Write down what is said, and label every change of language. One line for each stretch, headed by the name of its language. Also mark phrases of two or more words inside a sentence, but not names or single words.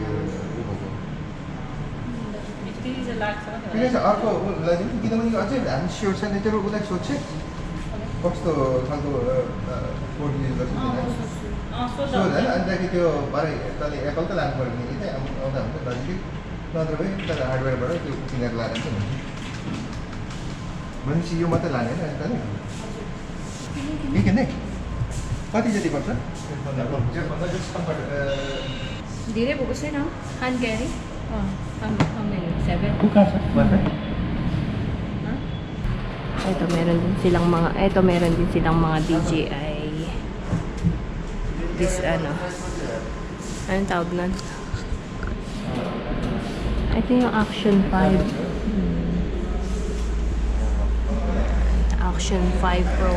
Nepali: ठिकै छ अर्को लगिदिनु किनभने अझै हामी स्योर छैन त्यो उसलाई सोध्छ कस्तो खालको फोन युज गर्छ सोध होइन अन्तखेरि त्यो भरे तँले एप्पल त लानु पऱ्यो भने चाहिँ आउँदा हुन्छ नजिकै नत्र भने तर हार्डवेयरबाट त्यो किनेर लाएर चाहिँ हुन्छ भनेपछि यो मात्रै लाने होइन तँले के किन्ने कति जति पर्छ धेरै भएको छैन
English: hand carry how many?
Nepali: 7? कहाँ छ वाइफाई
Filipino: Ito meron din silang mga DJI this, anong tawag nun? Ito yung Action 5. Action 5 Pro.